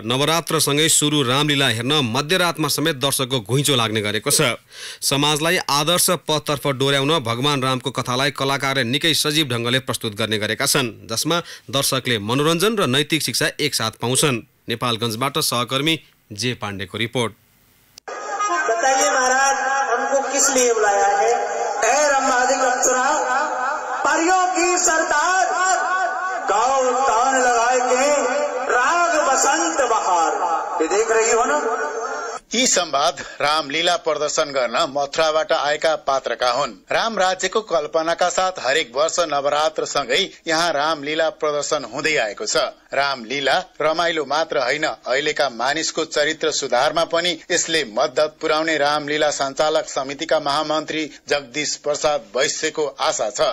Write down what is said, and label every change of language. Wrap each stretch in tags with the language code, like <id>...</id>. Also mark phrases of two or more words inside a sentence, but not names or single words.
<ne>नवरात्रसँगै सुरु रामलीला हेर्न मध्यरातमा समेत दर्शकको घुइँचो लाग्ने गरेको छ। समाजलाई आदर्श पथतर्फ डोर्याउन भगवान रामको कथालाई कलाकारले निकै सजीव ढङ्गले प्रस्तुत गर्ने गरेका छन्, जसमा दर्शकले मनोरञ्जन र नैतिक शिक्षा एकसाथ पाउँछन्। नेपालगञ्जबाट सहकर्मी जे पाण्डेको रिपोर्ट।</ne> <hi>बताइए महाराज, हमको किस लिए बुलाया है? परियों की सरदार गाँव तान लगाए के राग बसंत बहार, ये देख रही हो ना?</hi> <ne>यी संवाद रामलीला प्रदर्शन गर्न मथुराबाट आएका पात्रका हुन्। राम राज्यको कल्पनाका साथ हरेक वर्ष नवरात्रसँगै यहाँ रामलीला प्रदर्शन हुँदै आएको छ। रामलीला रमाइलो मात्र होइन, अहिलेका मानिसको चरित्र सुधारमा पनि यसले मद्दत पुर्याउने रामलीला सञ्चालक समितिका महामन्त्री जगदीश प्रसाद वैश्यको आशा छ।</ne>